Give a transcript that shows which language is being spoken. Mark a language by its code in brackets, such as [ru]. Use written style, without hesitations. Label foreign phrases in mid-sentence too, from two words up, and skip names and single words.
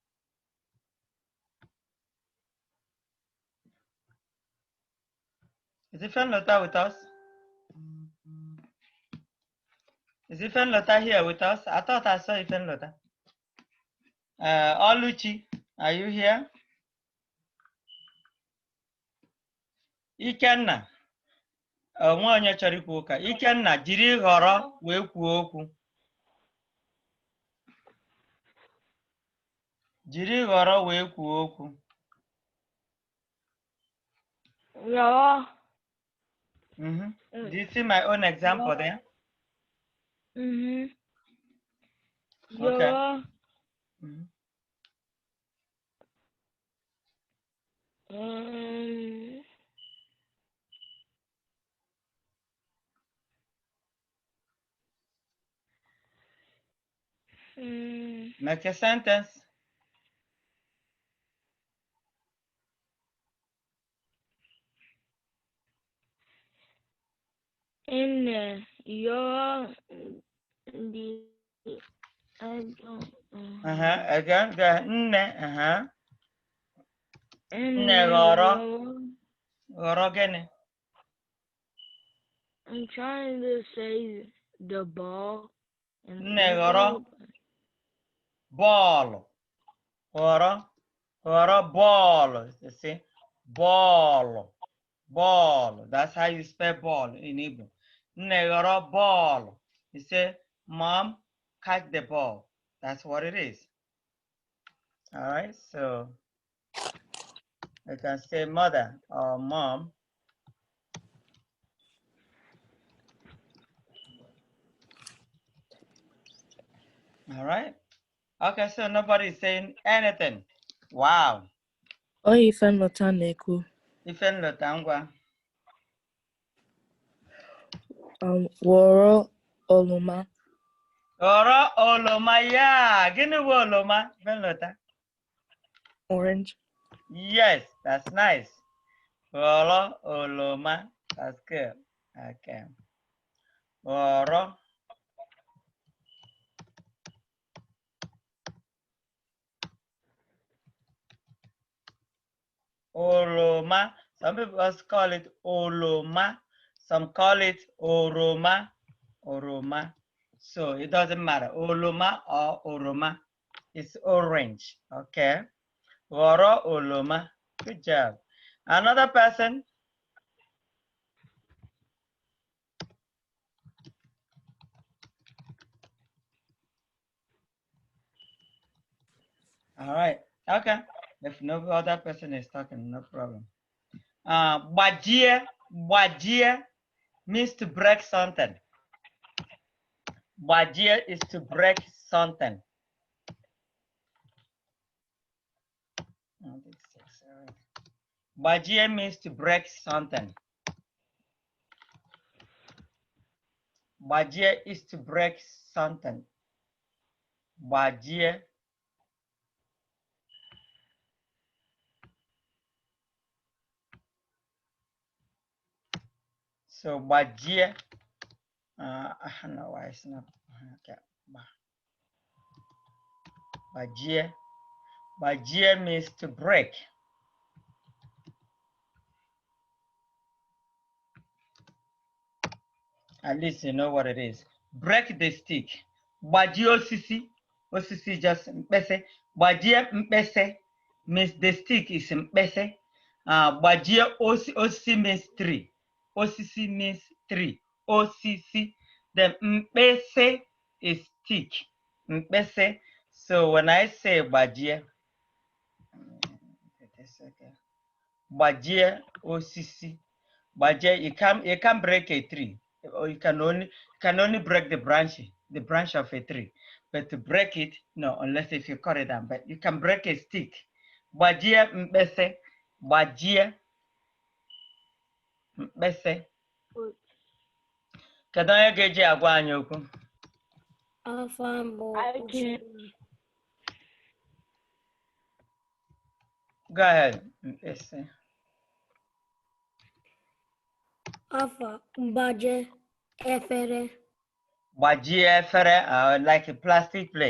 [en] Is Ifen Lota with us? Is Ifen Lota here with us? I thought I saw Ifen Lota. Oluchi, are you here? Ikenna. [ig] Nwa onye chọrọ ikwu ụka. Ikenna, jiri ghọrọ wee kwuo okwu. Jiri ghọrọ wee kwuo okwu. Ghọrọ. [en] Do you see my own example there? Okay. [ig] Ghọrọ. [en] Make a sentence. [ig] Nne ghọrọ the [en] Again, go ahead. [ig] Nne, Nne ghọrọ. Ghọrọ gịnị? [en] I'm trying to say the ball. [ig] Nne ghọrọ bọọlụ. Ghọrọ bọọlụ. [en] You see? [ig] Bọọlụ. Ball. [en] That's how you spell ball in Igbo. [ig] Nne ghọrọ bọọlụ. [en] You say, Mom, catch the ball. That's what it is. All right, so I can say mother or mom. All right. Okay, so nobody's saying anything. Wow. [ig] Oh, Ifen Lota na-ekwu. Ifen Lota ngwa. Ghọrọ oroma. Ghọrọ oroma ya. Gịnị bụ oroma? Ifen Lota. [en] Orange. Yes, that's nice. [ig] Ghọrọ oroma. [en] That's good. Okay. [ig] Ghọrọ. Oroma. [en] Some people call it oloma. Some call it oroma. Oroma. So it doesn't matter. Oloma or oroma. It's orange. Okay. Ghọrọ oloma. Good job. Another person. All right. Okay. If no other person is talking, no problem. [ig] Gbajie. [en] Gbajie means to break something. Gbajie is to break something. Gbajie means to break something. Gbajie is to break something. [ig] Gbajie. So gbajie. [en] I don't know why it's not. [ig] Okay. Gbajie. [en] Gbajie means to break. At least you know what it is. Break the stick. [ig] Gbajie osisi. Osisi just mkpese. Gbajie mkpese [en] means the stick is mkpese. [ig] Gbajie osisi [en] means tree. Osisi means tree. Osisi. Then mkpese is stick. Mkpese. So when I say [ig] gbajie, gbajie osisi. Gbajie, [en] you can't break a tree. Or you can only break the branch of a tree. But to break it, no, unless if you cut it down. But you can break a stick. [ig] Gbajie mkpese. Gbajie mkpese. Kedu onye ga-eji agwa anyị okwu? [en] I can. Go ahead, [ig] mkpese. Gbajie efere. Gbajie efere, [en] like a plastic plate.